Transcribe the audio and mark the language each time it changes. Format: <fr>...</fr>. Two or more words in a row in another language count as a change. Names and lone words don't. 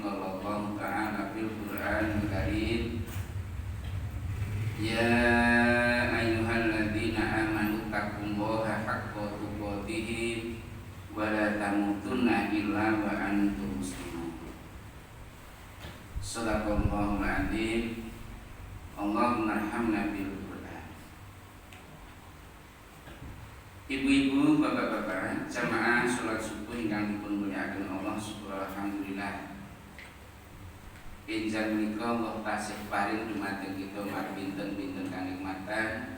<ar>قال الله تعالى في القرآن الكريم، يا أيها الذين آمنوا اتقوا الله حق تقاته ولا تموتن إلا وأنتم مسلمون. صدق الله العظيم. اللهم ارحمنا بالقرآن.</ar> <jv>Ibu-ibu, bapak-bapak, jamaah salat subuh ingkang dipun mulyakaken</jv> <ar>الله سبحانه الحمد لله.</ar> <jv>Enjang menika Allah tasih paring dumateng kita pinten-pinten kanikmatan.</jv>